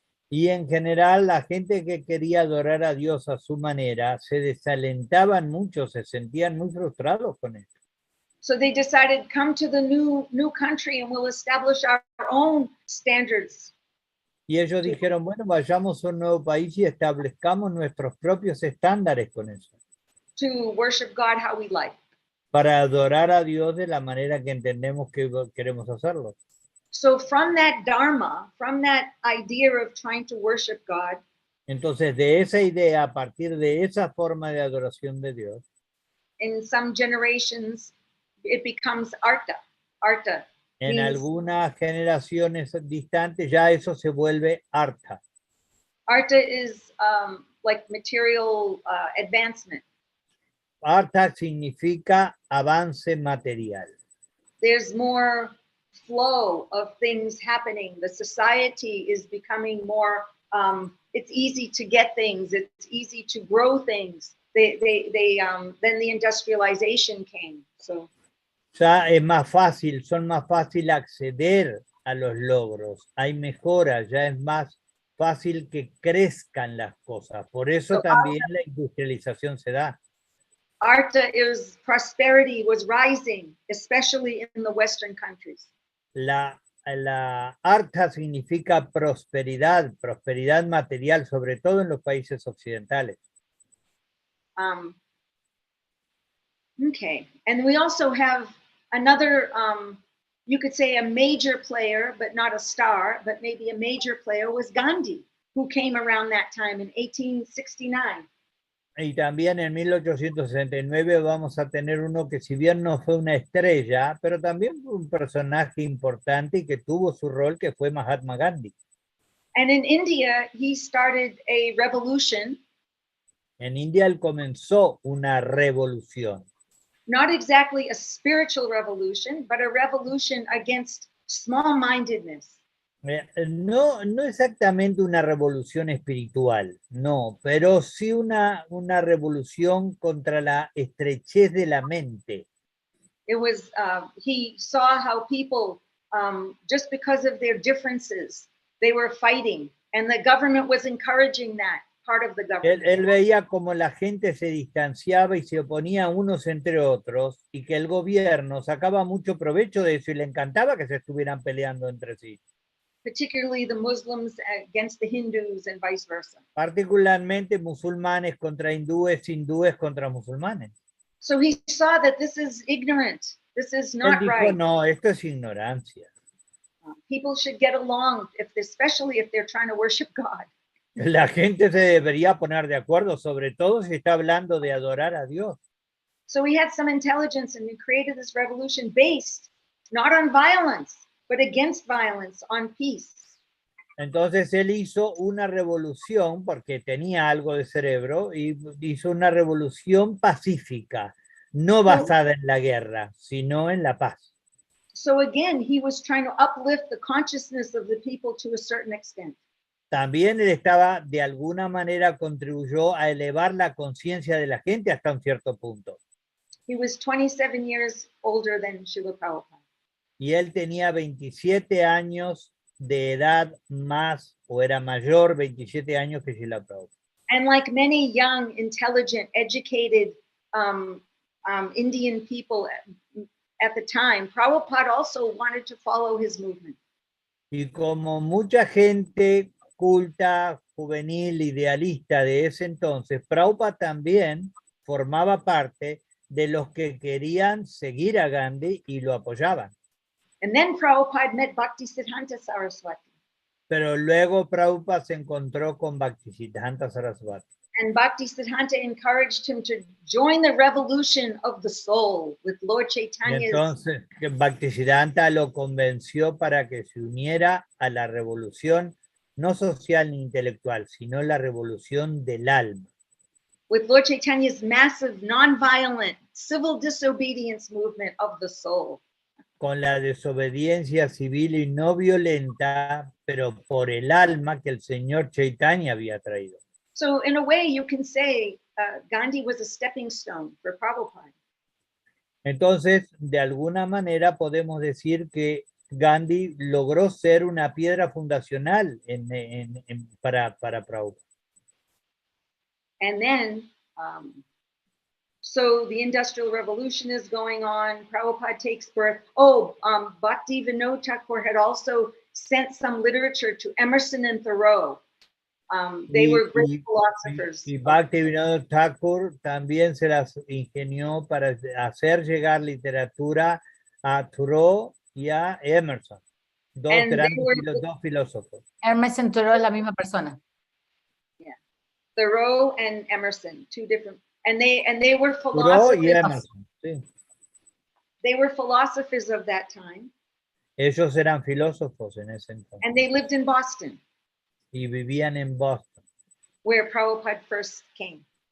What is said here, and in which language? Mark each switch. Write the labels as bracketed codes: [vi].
[es] Y en general la gente que quería adorar a Dios a su manera se desalentaban mucho, se sentían muy frustrados con esto. [en] So they decided, come to the new country and we'll establish our own standards. [es] Y ellos dijeron, bueno, vayamos a un nuevo país y establezcamos nuestros propios estándares con eso, [en] To worship God how we like. [es] para adorar a Dios de la manera que entendemos que queremos hacerlo. [en] So from that dharma, from that idea of trying to worship God, [es] Entonces, de esa idea, a partir de esa forma de adoración de Dios, [en] in some generations, it becomes arta. Arta [es] en [en] means, [es] algunas generaciones distantes ya eso se vuelve artha. [en] arta is like material advancement. [es] Artha significa avance material. [en] There's more flow of things happening. The society is becoming more, it's easy to get things. It's easy to grow things. Then the industrialization came. So [es] Ya es más fácil, son más fácil acceder a los logros. Hay mejoras, ya es más fácil que crezcan las cosas. Por eso [en] So, [es] también la industrialización se da. [en] arta is prosperity was rising, especially in the Western countries. [es] La artha significa prosperidad, prosperidad material, sobre todo en los países occidentales. [en] Okay, and we also have another, you could say a major player, but not a star, but maybe a major player was Gandhi, who came around that time in 1869. [es] Y también en 1869 vamos a tener uno que si bien no fue una estrella, pero también fue un personaje importante y que tuvo su rol, que fue Mahatma Gandhi. [en] And in India, he started a revolution. [es] En India él comenzó una revolución. [en] Not exactly a spiritual revolution, but a revolution against small-mindedness. [es] No exactamente una revolución espiritual, no, pero sí una revolución contra la estrechez de la mente. [en] It was, he saw how people, just because of their differences, they were fighting, and the government was encouraging that, part of the government. [es] Él veía como la gente se distanciaba y se oponía unos entre otros, y que el gobierno sacaba mucho provecho de eso y le encantaba que se estuvieran peleando entre sí. [en] Particularly the Muslims against the Hindus and vice versa. [es] Particularmente musulmanes contra hindúes, hindúes contra musulmanes. [en] So he saw that this is ignorant. This is [es] Él [en] not [es] dijo, [en] right. [es] no, esto es ignorancia. [en] People should get along, especially if they're trying to worship God. [es] La gente se debería poner de acuerdo, sobre todo si está hablando de adorar a Dios. [en] So he had some intelligence and he created this revolution based not on violence, but against violence, on peace. [es] Entonces él hizo una revolución, porque tenía algo de cerebro, y hizo una revolución pacífica, no basada en la guerra, sino en la paz. [en] So again, he was trying to uplift the consciousness of the people to a certain extent. [es] También él estaba, de alguna manera, contribuyó a elevar la conciencia de la gente hasta un cierto punto. [en] He was 27 years older than Srila Prabhupada. [es] Y él tenía 27 años de edad más, o era mayor, 27 años que Srila Prabhupada. [en] And like many young, intelligent, educated Indian people at the time, Prabhupada also wanted to follow his movement. [es] Y como mucha gente culta, juvenil, idealista de ese entonces, Prabhupada también formaba parte de los que querían seguir a Gandhi y lo apoyaban. [en] And then Prabhupada met Bhaktisiddhanta Saraswati. [es] Pero luego Prabhupada se encontró con Bhaktisiddhanta Saraswati. [en] And Bhaktisiddhanta encouraged him to join the revolution of the soul with Lord [es] Y [en] Chaitanya's. [es] entonces Bhaktisiddhanta lo convenció para que se uniera a la revolución, no social ni intelectual, sino la revolución del alma. [en] With Lord Chaitanya's massive, nonviolent, civil disobedience movement of the soul. [es] Con la desobediencia civil y no violenta, pero por el alma que el señor Chaitanya había traído. [en] So in a way, you can say Gandhi was a stepping stone for Prabhupada. [es] Entonces, de alguna manera podemos decir que Gandhi logró ser una piedra fundacional para Prabhupada. [en] And then, so the Industrial Revolution is going on. Prabhupada takes birth. Bhakti Vinod Thakur had also sent some literature to Emerson and Thoreau. They were great philosophers. [es] Y Bhakti Vinod Thakur también se las ingenió para hacer llegar literatura a Thoreau y a Emerson, dos filósofos. Emerson y Thoreau es la misma persona. [en] Yeah, Thoreau and Emerson, two different, and they were [es] Thoreau y [en] philosophers. [es] Emerson, sí. [en] They were philosophers of that time. [es] Ellos eran filósofos en ese entonces. [en] And they lived in Boston. [es] Y vivían en Boston, [en] where Prabhupada first came.